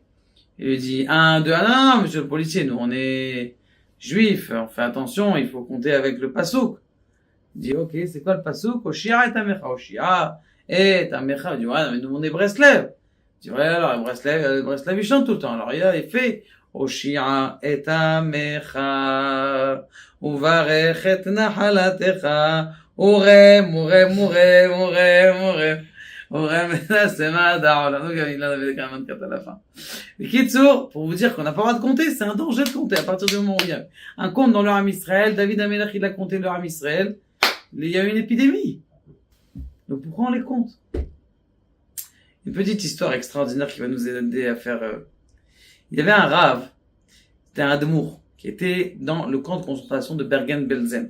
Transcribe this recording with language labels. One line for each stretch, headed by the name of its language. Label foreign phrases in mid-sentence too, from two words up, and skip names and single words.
French: Il lui dit, 1, 2, non, monsieur le policier, nous, on est juifs, on fait attention, il faut compter avec le pasouk. Il dit, ok, c'est quoi le pasouk?
Hebrew: הושיעה את עמך הושיעה את עמך.
French: Il dit, ouais, mais nous, on est Breslev. Il dit, ouais, alors, Breslev, il chante tout le temps. Alors, il fait,
Hebrew: הושיעה את עמך וברך את נחלתך ורעם ורעם ורעם ורעם ורעם. Orem,
French: c'est madar. Donc, il en avait quand même 24 à la fin. Mais Kitsour, pour vous dire qu'on n'a pas le droit de compter, c'est un danger de compter à partir du moment où il y a un compte dans le
Hebrew: עם ישראל.
French: David Amelech, il a compté le
Hebrew: עם ישראל.
French: Il y a eu une épidémie. Donc, pourquoi on les compte? Une petite histoire extraordinaire qui va nous aider à faire, il y avait un rave, c'était un Admour, qui était dans le camp de concentration de Bergen-Belsen.